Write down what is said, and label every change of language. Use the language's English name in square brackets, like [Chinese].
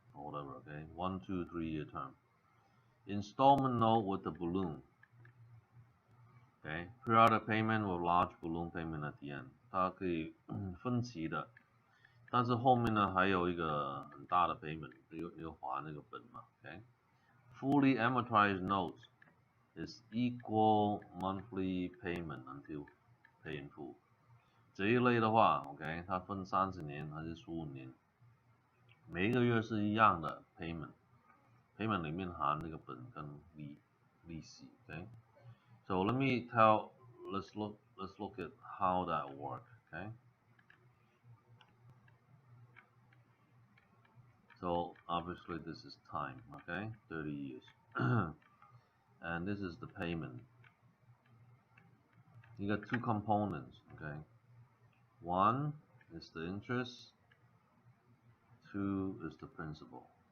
[English] or whatever，OK，1, 2, 3 year term，installment note with the balloon，OK，periodic payment with large balloon payment at the end，它可以分期的。 [Chinese] 但是后面呢还有一个很大的 payment，又还那个本嘛 ，OK。 Fully amortized notes is equal monthly payment until pay in full。这一类的话 ，OK， 它分30年还是15年，每一个月是一样的 payment 里面含那个本跟利息 ，OK。 So let me let's look at how that works， OK。 [English] So obviously this is time, okay, 30 years. And this is the payment. You got two components, okay. One is the interest, two is the principal.